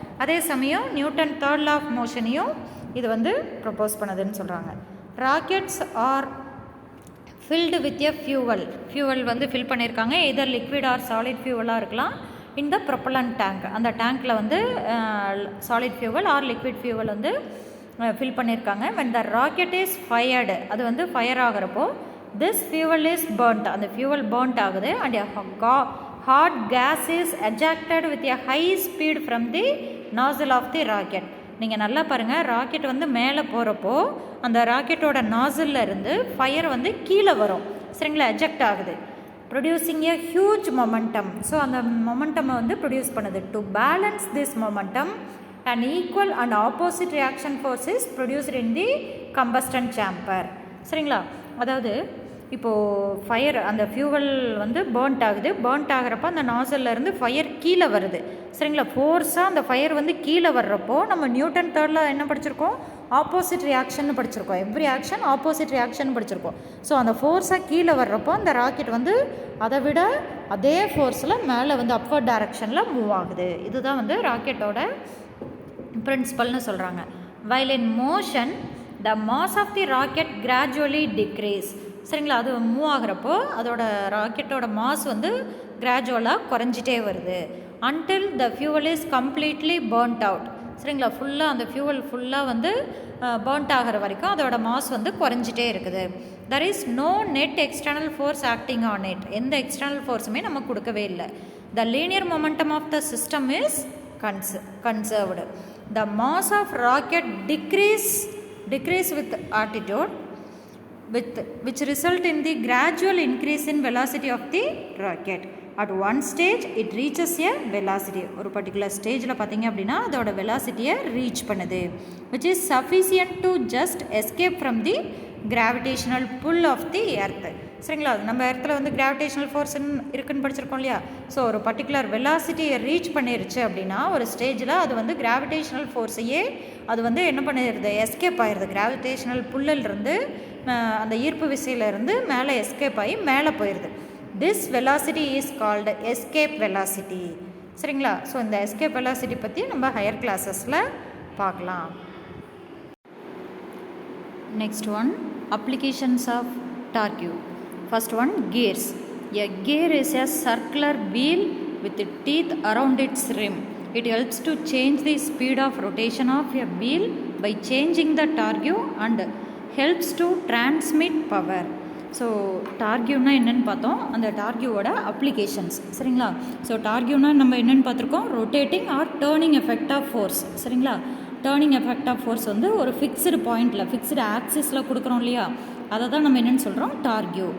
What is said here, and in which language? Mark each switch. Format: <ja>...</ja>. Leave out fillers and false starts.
<ta>அதே சமயம் Newton third law of மோஷனையும் இது வந்து ப்ரப்போஸ் பண்ணதுன்னு சொல்கிறாங்க.</ta> <en>Rockets are filled with a fuel வந்து fill பண்ணியிருக்காங்க.</en> <ta>எதர் லிக்விட் ஆர் சாலிட் ஃபியூவலாக இருக்கலாம். இந்த ப்ரொப்பலண்ட் டேங்க், அந்த டேங்க்கில் வந்து solid fuel R liquid fuel வந்து ஃபில் பண்ணியிருக்காங்க.</ta> <en>when the rocket is fired,</en> <ta>அது வந்து fire ஆகிறப்போ</ta> <en>this fuel is burnt,</en> <ta>அந்த ஃபியூவல் burnt ஆகுது</ta> <en>and a hot gas is ejected with a high speed from the nozzle of the rocket.</en> <ta>நீங்கள் நல்லா பாருங்கள், rocket வந்து மேலே போகிறப்போ அந்த ராக்கெட்டோட நாசிலில் இருந்து ஃபயர் வந்து கீழே வரும், சரிங்களா, எஜெக்ட் ஆகுது,</ta> <en>Producing a huge momentum.</en> <ta>ஸோ அந்த மொமெண்டமை வந்து ப்ரொடியூஸ் பண்ணுது.</ta> <en>To balance this momentum an equal and opposite reaction force is produced in the combustion chamber.</en> <ta>சரிங்களா, அதாவது இப்போது ஃபயர் அந்த ஃபியூவல் வந்து பேர்ன்ட் ஆகுது. பேர்ன்ட் ஆகிறப்போ அந்த நாசல்ல இருந்து ஃபயர் கீழே வருது, சரிங்களா. ஃபோர்ஸாக அந்த ஃபயர் வந்து கீழே வர்றப்போ நம்ம நியூட்டன் தேர்டில் என்ன படிச்சிருக்கோம், ஆப்போசிட் ரியாக்ஷன் படிச்சிருக்கோம்.</ta> <en>every action opposite reaction</en> <ta>படிச்சிருக்கோம். ஸோ அந்த ஃபோர்ஸாக கீழே வர்றப்போ அந்த ராக்கெட் வந்து அதை விட அதே ஃபோர்ஸில் மேலே வந்து அப்வர்ட் டைரக்ஷனில் மூவ் ஆகுது. இதுதான் வந்து ராக்கெட்டோட பிரின்சிபல்னு சொல்கிறாங்க.</ta> <en>while in motion the mass of the rocket gradually decrease, சரிங்களா.</en> <ta>அது மூவ் ஆகிறப்போ அதோட ராக்கெட்டோட மாஸ் வந்து கிராஜுவலாக குறைஞ்சிட்டே வருது.</ta> <en>until the fuel is completely burnt out, சரிங்களா.</en> <ta>ஃபுல்லாக அந்த ஃபியூவல் ஃபுல்லாக வந்து பேர்ன்ட் ஆகிற வரைக்கும் அதோட மாஸ் வந்து குறைஞ்சிட்டே இருக்குது.</ta> <en>there is no net external force acting on it,</en> <ta>எந்த எக்ஸ்டர்னல் ஃபோர்ஸுமே நம்ம கொடுக்கவே இல்லை.</ta> <en>the linear momentum of the system is conserved. the mass of rocket decrease with altitude which result in the gradual increase in velocity of the rocket. At one stage it reaches a velocity.</en> <ta>ஒரு particular stageல பார்த்தீங்க அப்படின்னா அதோட velocityயை reach பண்ணுது,</ta> <en>which is sufficient to just escape from the gravitational pull of the earth.</en> <ta>சரிங்களா, நம்ம எர்த்தில் வந்து gravitational force இருக்குன்னு படிச்சிருக்கோம் இல்லையா. ஸோ ஒரு பர்டிகுலர் வெலாசிட்டியை ரீச் பண்ணிருச்சு அப்படின்னா ஒரு ஸ்டேஜில் அது வந்து கிராவிடேஷனல் ஃபோர்ஸையே அது வந்து என்ன பண்ணிடுது, எஸ்கேப் ஆயிடுது. கிராவிடேஷனல் புல்லிலிருந்து அந்த ஈர்ப்பு விசையிலேருந்து மேலே எஸ்கேப் ஆகி மேலே போயிடுது.</ta> <en>This velocity is called escape velocity.</en> <ta>சரிங்களா, ஸோ இந்த எஸ்கேப் வெலாசிட்டி பற்றி நம்ம ஹையர் கிளாஸஸில் பார்க்கலாம்.</ta> <en>Next one, applications of torque. First one, gears. A gear is a circular wheel with teeth around its rim. It helps to change the speed of rotation of a wheel by changing the torque and helps to transmit power.</en> <ta>So டார்கியூனா என்னென்னு பார்த்தோம், அந்த டார்கியூவோட applications. சரிங்களா, so டார்கியூனா நம்ம என்னென்னு பார்த்துருக்கோம்,</ta> <en>Rotating or turning effect of force.</en> <ta>சரிங்களா, turning effect of force வந்து ஒரு ஃபிக்ஸ்டு பாயிண்டில் ஃபிக்ஸ்டு ஆக்சிஸில் கொடுக்குறோம் இல்லையா, அதை தான் நம்ம என்னென்னு சொல்கிறோம், டார்கியூ.</ta>